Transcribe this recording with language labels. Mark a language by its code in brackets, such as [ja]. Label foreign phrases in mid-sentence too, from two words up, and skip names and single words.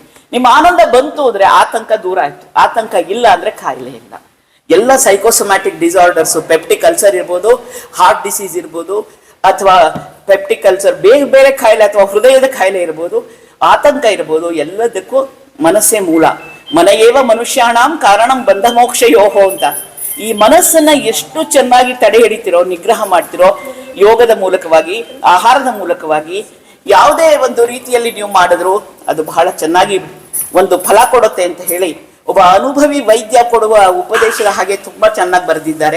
[kn] ನಿಮ್ಮ ಆನಂದ ಬಂತು ಅಂದ್ರೆ ಆತಂಕ ದೂರ ಆಯ್ತು, ಆತಂಕ ಇಲ್ಲ ಅಂದ್ರೆ ಕಾಯಿಲೆ ಇಲ್ಲ. ಎಲ್ಲ [en] psychosomatic disorders, peptic ulcer [kn] ಇರ್ಬೋದು, [en] heart disease [kn] ಇರ್ಬೋದು, ಅಥವಾ [en] peptic ulcer [kn] ಬೇರೆ ಬೇರೆ ಕಾಯಿಲೆ, ಅಥವಾ ಹೃದಯದ ಕಾಯಿಲೆ ಇರ್ಬೋದು, ಆತಂಕ ಇರ್ಬೋದು, ಎಲ್ಲದಕ್ಕೂ ಮನಸ್ಸೇ ಮೂಲ. [sa] ಮನಯೇವ ಮನುಷ್ಯಾಣಂ ಕಾರಣಂ ಬಂಧ ಮೋಕ್ಷಯೋಹೋ ಅಂತ. [kn] ಈ ಮನಸ್ಸನ್ನ ಎಷ್ಟು ಚೆನ್ನಾಗಿ ತಡೆ ಹಿಡಿತಿರೋ, ನಿಗ್ರಹ ಮಾಡ್ತಿರೋ, ಯೋಗದ ಮೂಲಕವಾಗಿ, ಆಹಾರದ ಮೂಲಕವಾಗಿ, ಯಾವುದೇ ಒಂದು ರೀತಿಯಲ್ಲಿ ನೀವು ಮಾಡಿದ್ರು ಅದು ಬಹಳ ಚೆನ್ನಾಗಿ ಒಂದು ಫಲ ಕೊಡುತ್ತೆ ಅಂತ ಹೇಳಿ ಒಬ್ಬ ಅನುಭವಿ ವೈದ್ಯ ಕೊಡುವ ಉಪದೇಶದ ಹಾಗೆ ತುಂಬಾ ಚೆನ್ನಾಗಿ ಬರೆದಿದ್ದಾರೆ.